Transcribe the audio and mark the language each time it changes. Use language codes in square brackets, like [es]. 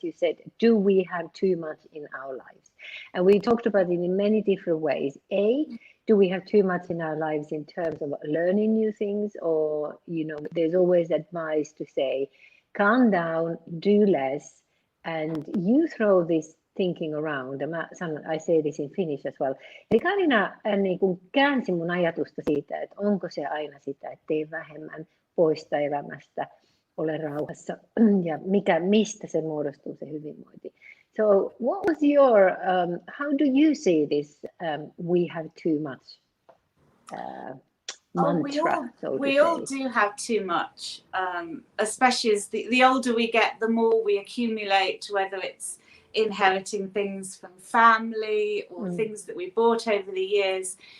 [en] You said, do we have too much in our lives? And we talked about it in many different ways. Do we have too much in our lives in terms of learning new things, or there's always advice to say, calm down, do less. And you throw this thinking around. I say this in Finnish as well. [fi] Eli Carina niin kuin käänsi mun ajatusta siitä, että onko se aina sitä, että tee vähemmän, poista elämästä, ole rauhassa, ja mistä se muodostuu se hyvinvointi. [en] So what was your, how do you see this, we have too much mantra? We all do have too much, especially as the older we get, the more we accumulate, whether it's inheriting things from family or things that we bought over the years.